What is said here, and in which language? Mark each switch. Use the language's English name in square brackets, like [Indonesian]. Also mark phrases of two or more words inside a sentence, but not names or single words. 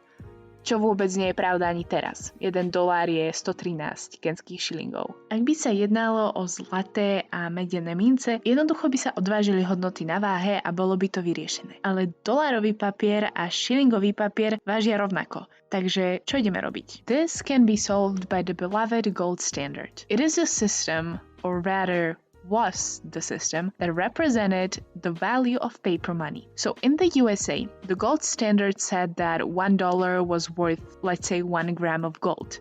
[Slovak] Čo vôbec nie je pravda ani teraz. $1 je 113 kenských šilingov. Ak by sa jednalo o zlaté a medené mince, jednoducho by sa odvážili hodnoty na váhe a bolo by to vyriešené. Ale dolárový papier a šilingový papier vážia rovnako. Takže čo ideme robiť? [English] This can be solved by the beloved gold standard. It is a system, or rather was the system that represented the value of paper money. So in the USA, the gold standard said that $1 was worth, let's say, 1 gram of gold.